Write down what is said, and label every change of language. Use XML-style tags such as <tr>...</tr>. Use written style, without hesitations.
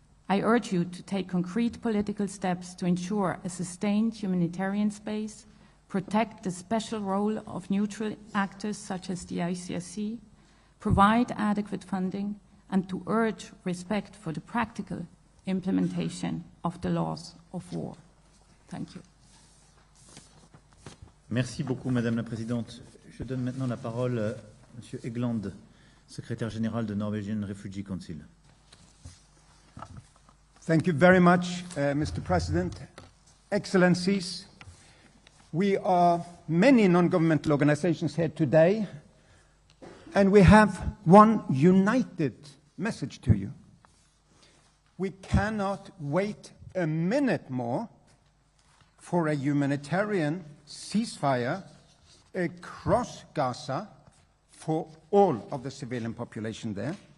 <en>I urge you to take concrete political steps to ensure a sustained humanitarian space, protect the special role of neutral actors such as the ICRC, provide adequate funding, and to urge respect for the practical implementation of the laws of war. Thank you.</en> <fr>Merci beaucoup, Madame la Présidente. Je donne maintenant la parole à Monsieur Egland, secrétaire général de Norwegian Refugee Council.</fr> <en>Thank you very much, Mr. President. Excellencies, we are many non-governmental organizations here today, and we have one united message to you. We cannot wait a minute more for a humanitarian ceasefire across Gaza for all of the civilian population there.</en>